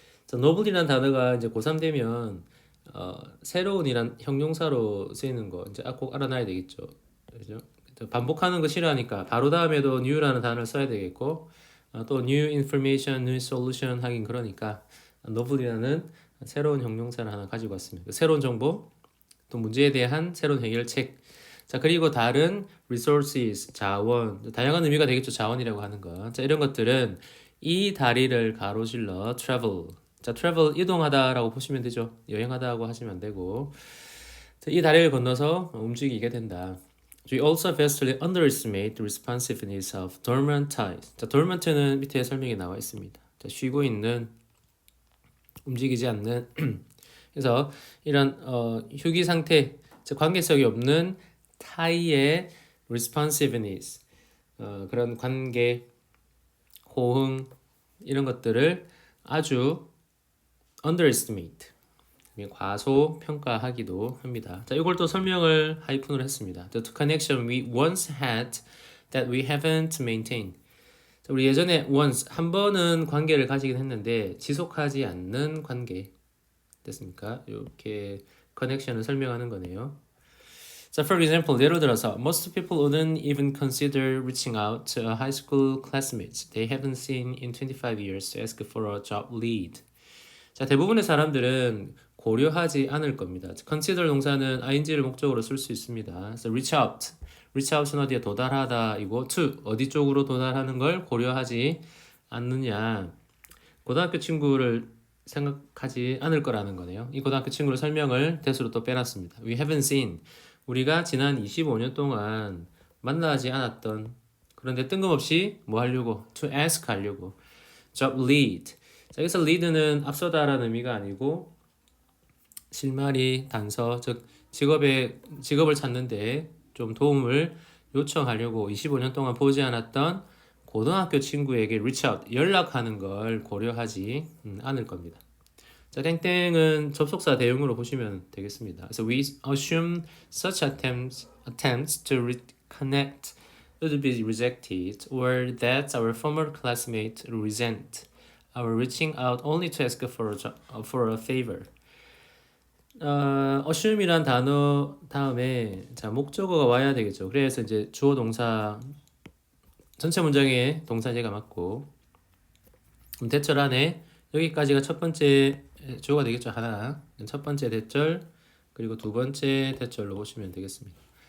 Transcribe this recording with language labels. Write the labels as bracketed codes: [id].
[ko] 자, novel이라는 단어가 이제 고3 되면 새로운이란 형용사로 쓰이는 거 이제 꼭 알아놔야 되겠죠. 그죠? 반복하는 거 싫어하니까 바로 다음에도 new라는 단어를 써야 되겠고 또 new information, new solution 하긴 그러니까 novel이라는 새로운 형용사를 하나 가지고 왔습니다. 새로운 정보, 또 문제에 대한 새로운 해결책. 자, 그리고 다른 resources, 자원, 다양한 의미가 되겠죠. 자원이라고 하는 거. 자, 이런 것들은 이 다리를 가로질러 travel. 자, travel 이동하다라고 보시면 되죠. 여행하다고 하시면 안 되고. 자, 이 다리를 건너서 움직이게 된다. [en] We also vastly underestimate the responsiveness of dormant ties. [ko] 자, dormant는 밑에 설명이 나와 있습니다. 자, 쉬고 있는, 움직이지 않는. 그래서 이런 휴기 상태, 즉 관계성이 없는 타이의 responsiveness, 그런 관계, 호응 이런 것들을 아주 underestimate, 과소평가하기도 합니다. 자, 이걸 또 설명을 하이픈으로 했습니다. [en] The connection we once had that we haven't maintained. [ko] 자, 우리 예전에 once 한 번은 관계를 가지긴 했는데 지속하지 않는 관계 됐습니까? 이렇게 커넥션을 설명하는 거네요. [en] 자, for example, [ko] 예를 들어서 [en] most people wouldn't even consider reaching out to a high school classmates they haven't seen in 25 years to ask for a job lead. [ko] 자, 대부분의 사람들은 고려하지 않을 겁니다. consider 동사는 ing를 목적으로 쓸 수 있습니다. 그래서 reach out은 어디에 도달하다 이고 to 어디 쪽으로 도달하는 걸 고려하지 않느냐. 고등학교 친구를 생각하지 않을 거라는 거네요. 이 고등학교 친구를 설명을 대수로 또 빼놨습니다. [en] We haven't seen [ko] 우리가 지난 25년 동안 만나지 않았던 그런데 뜬금없이 뭐 하려고 to ask 하려고 job lead 자, 여기서 lead는 앞서다라는 의미가 아니고 실마리 단서 즉 직업을 찾는데 좀 도움을 요청하려고 25년 동안 보지 않았던 고등학교 친구에게 reach out 연락하는 걸 고려하지 않을 겁니다. 자, 땡땡은 접속사 대용으로 보시면 되겠습니다. 그래서 [en] we assume such attempts to reconnect would be rejected or that our former classmates resent our reaching out only to ask for a favor. [ko] assume이란 단어 다음에 자 목적어가 와야 되겠죠. 그래서 이제 주어 동사 전체 문장에 동사제가 맞고 대절 안에 여기까지가 첫 번째 주어가 되겠죠. 하나 첫 번째 대절 그리고 두 번째 대절로 보시면 되겠습니다.